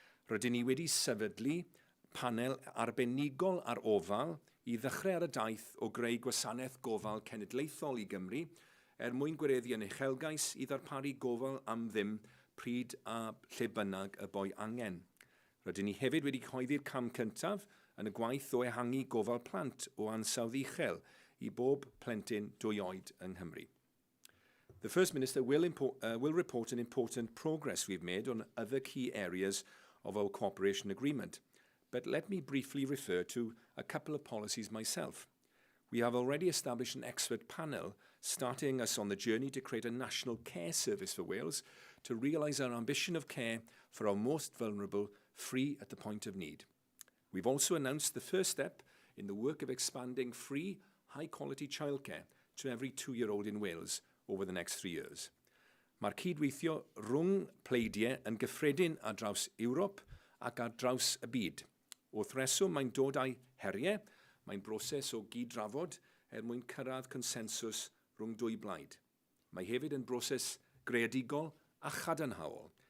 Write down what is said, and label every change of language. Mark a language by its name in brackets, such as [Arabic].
[Welsh] Rydyn ni wedi sefydlu panel arbenigol ar ofal I ddechrau ar y daith o greu gwasanaeth gofal cenedlaethol I Gymru mwyn gwireddu yn uchelgais I ddarparu gofal am ddim pryd a lle bynnag y boi angen. Rydyn ni hefyd wedi cyhoeddi'r cam cyntaf yn y gwaith o ehangu gofal plant o ansawdd uchel I bob plentyn 2 oed yng Nghymru. [English] The First Minister will report on important progress we've made on other key areas of our cooperation agreement, but let me briefly refer to a couple of policies myself. We have already established an expert panel starting us on the journey to create a national care service for Wales to realise our ambition of care for our most vulnerable free at the point of need. We've also announced the first step in the work of expanding free, high-quality childcare to every 2-year-old in Wales over the next 3 years. [Welsh] Mae'r cydweithio rhwng pleidiau yn gyffredin ar draws Ewrop ac ar draws y byd. Wrth reswm mae'n dod â'i heriau, mae'n broses o gyd-drafod mwyn cyrraedd consensws rhwng 2 blaid. Mae hefyd yn broses greadigol a chadarnhaol.